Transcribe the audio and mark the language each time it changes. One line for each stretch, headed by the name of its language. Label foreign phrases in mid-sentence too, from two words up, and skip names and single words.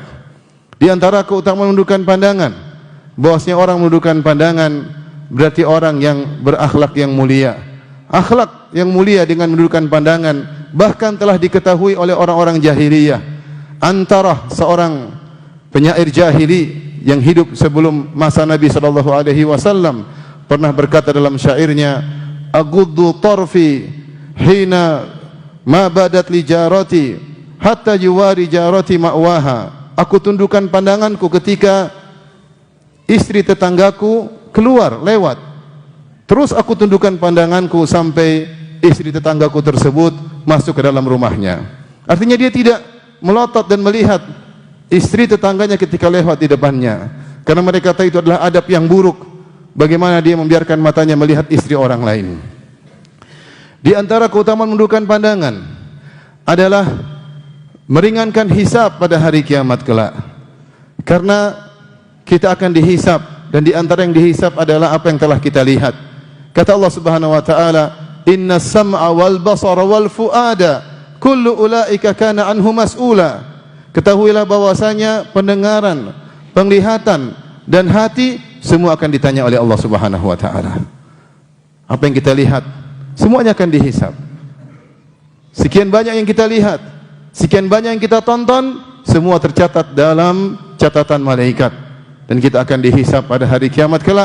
Indonesian: Di antara keutamaan menundukkan pandangan, bahwasanya orang menundukkan pandangan berarti orang yang berakhlak yang mulia. Akhlak yang mulia dengan menundukkan pandangan bahkan telah diketahui oleh orang-orang jahiliyah. Antara seorang penyair jahili yang hidup sebelum masa Nabi
Arabic: صلى الله عليه وسلم
Indonesian: pernah berkata dalam syairnya,
Arabic: "أغض طرفي حينما بدت لي جارتي حتى يواري جارتي مأواها."
Indonesian: Aku tundukkan pandanganku ketika istri tetanggaku keluar lewat. Terus aku tundukkan pandanganku sampai istri tetanggaku tersebut masuk ke dalam rumahnya. Artinya dia tidak melotot dan melihat istri tetangganya ketika lewat di depannya, karena mereka kata itu adalah adab yang buruk. Bagaimana dia membiarkan matanya melihat istri orang lain. Di antara keutamaan menundukkan pandangan adalah meringankan hisab pada hari kiamat kelak. Karena kita akan dihisab, dan di antara yang dihisab adalah apa yang telah kita lihat. Kata Allah
Arabic: سبحانه وتعالى, "إن السمع والبصر والفؤاد كل أولئك كان عنه مسؤولا."
Indonesian: Ketahuilah bahwasanya pendengaran, penglihatan dan hati semua akan ditanya oleh Allah
Arabic: سبحانه وتعالى.
Indonesian: Apa yang kita lihat semuanya akan dihisab. sekian banyak yang kita lihat, sekian banyak yang kita tonton, semua tercatat dalam catatan malaikat, dan kita akan dihisab pada hari kiamat kelak.